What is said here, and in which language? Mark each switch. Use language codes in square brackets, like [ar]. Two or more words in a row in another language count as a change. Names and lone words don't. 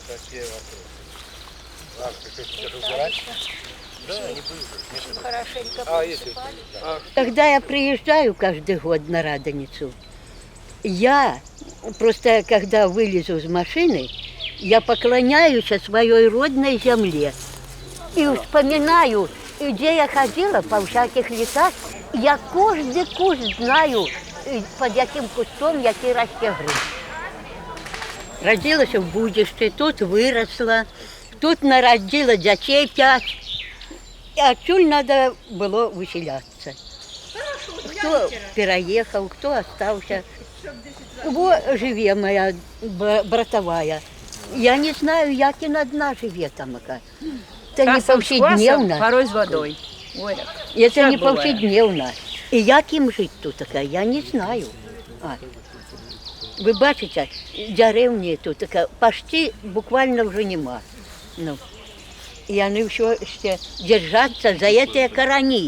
[ru] Когда я приезжаю каждый год на Радоницу, я просто, когда вылезу из машины, я поклоняюсь своей родной земле и вспоминаю, где я ходила по всяких лесах. Я каждый куст знаю, под [uk] яким кустом який росте гриб. Родилась в Будищі, тут виросла, тут народила дітей 5. [ru] І отсюда надо было выселяться. Кто переехал, кто остался. [uk] Во живе моя братовая. Я не знаю, як і одна живе там. Це не повседневно. Порой з водою. Ой, [ru] Это не бывает. повседневно. [uk] І як їм жити тут така, я не знаю. Ви бачите, деревні тут така, почти буквально вже нема. Ну. І вони ще держаться за ці корони.